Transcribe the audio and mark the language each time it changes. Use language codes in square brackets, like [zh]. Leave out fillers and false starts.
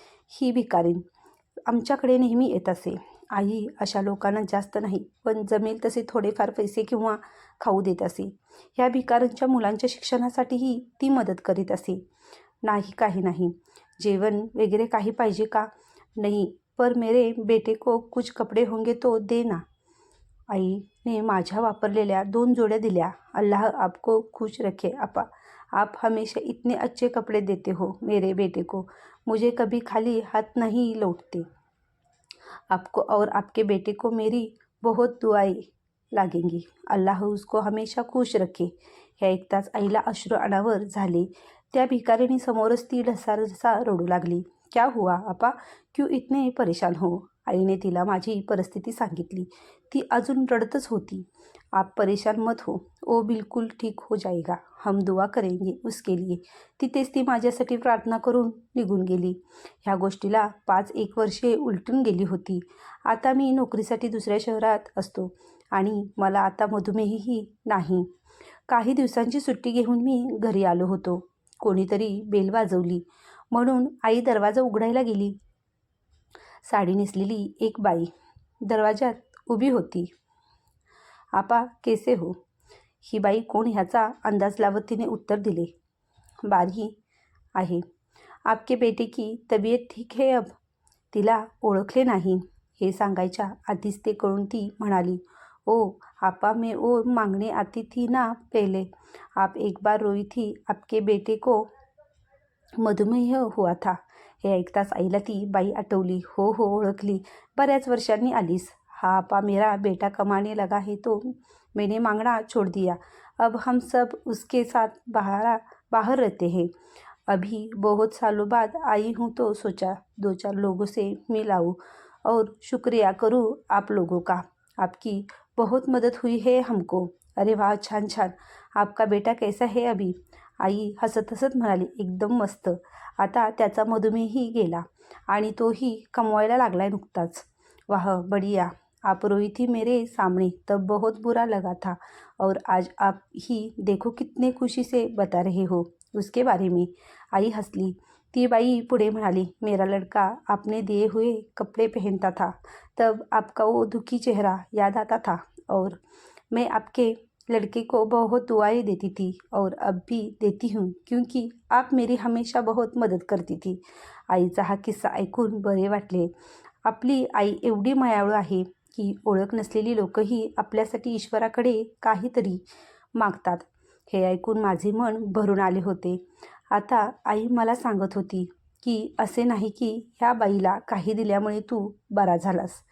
[mr] ही भिकारीण आमच्याकडे नेहमी येत असे. आई अशा लोकांना जास्त नाही, पण जमेल तसे थोडेफार पैसे किंवा खाऊ देत असे. ह्या भिकाऱ्यांच्या मुलांच्या शिक्षणासाठीही ती मदत करीत असे. नाही, काही नाही. जेवण वगैरे काही पाहिजे का? [hi] नहीं, पर मेरे बेटे को कुछ कपडे होंगे तो दे ना. [mr] आईने माझ्या वापरलेल्या 2 जोड्या दिल्या. [hi] अल्लाह आपको खुश रखे आपा. आप हमेशा इतने अच्छे कपड़े देते हो मेरे बेटे को. मुझे कभी खाली हाथ नहीं लौटते. आपको और आपके बेटे को मेरी बहुत दुआएं लागेंगी. अल्लाह उसको हमेशा खुश रखे. [mr] हे ऐकताच आईला अश्रू अनावर झाले. त्या भिकारीणी समोरच ती ढसाढसा रडू लागली. [hi] क्या हुआ आपा? क्यों इतने परेशान हो? [mr] आईने तिला माझी परिस्थिती सांगितली. ती अजून रडतच होती. [hi] आप परेशान मत हो, वो बिल्कुल ठीक हो जाएगा. हम दुआ करेंगे उसके लिए. [mr] तिथेच ती माझ्यासाठी प्रार्थना करून निघून गेली. ह्या गोष्टीला 5-1 वर्षे उलटून गेली होती. आता मी नोकरीसाठी दुसऱ्या शहरात असतो आणि मला आता मधुमेहही नाही. काही दिवसांची सुट्टी घेऊन मी घरी आलो होतो. कोणीतरी बेल वाजवली म्हणून आई दरवाजा उघडायला गेली. साडी नेसलेली एक बाई दरवाजात उभी होती. [hi] आपा कैसे हो? [mr] ही बाई कोण ह्याचा अंदाज लावत तिने उत्तर दिले, बारी आहे. [hi] आपके बेटे की तबीयत ठीक है अब. [mr] तिला ओळखले नाही हे सांगायच्या आधीच ते कळून ती म्हणाली, [hi] ओ आपा मैं वो मांगने आती थी ना पहले. आप एक बार रोई थी, आपके बेटे को मधुमेह हुआ था. [mr] हे ऐकताच आईला ती बाई आठवली. हो हो ओळखली, बऱ्याच वर्षांनी आलीस. [hi] हा आपा मेरा बेटा कमाने लगा है तो मैंने मांगना छोड़ दिया. अब हम सब उसके साथ बाहर रहते हैं. अभी बहुत सालों बाद आई हूँ तो सोचा 2-4 लोगों से मिलाऊं और शुक्रिया करूँ आप लोगों का. आपकी बहुत मदद हुई है हमको. अरे वाह, [mr] छान छान. [hi] आपका बेटा कैसा है अभी. [mr] आई हसत हसत म्हणाली, एकदम मस्त. आता त्याचा मधुमेहही गेला आणि तोही कमवायला लागलाय नुकताच. [hi] वाह बढ़िया. आप रोई थी मेरे सामने तब बहुत बुरा लगा था और आज आप ही देखो कितने खुशी से बता रहे हो उसके बारे में. [mr] आई हंसली. ती बाई पुढे म्हणाली, [hi] मेरा लड़का आपने दिए हुए कपड़े पहनता था तब आपका वो दुखी चेहरा याद आता था और मैं आपके लड़के को बहुत दुआएं देती थी और अब भी देती हूँ क्योंकि आप मेरी हमेशा बहुत मदत करती थी. [mr] आईचा हा किस्सा ऐकून बरे वाटले. आपली आई एवढी मायाळू आहे की ओळख नसलेली लोकही आपल्यासाठी ईश्वराकडे काहीतरी मागतात. हे ऐकून माझे मन भरून आले होते. आता आई मला सांगत होती की असे नाही की ह्या बाईला काही दिल्यामुळे तू बरा झालास.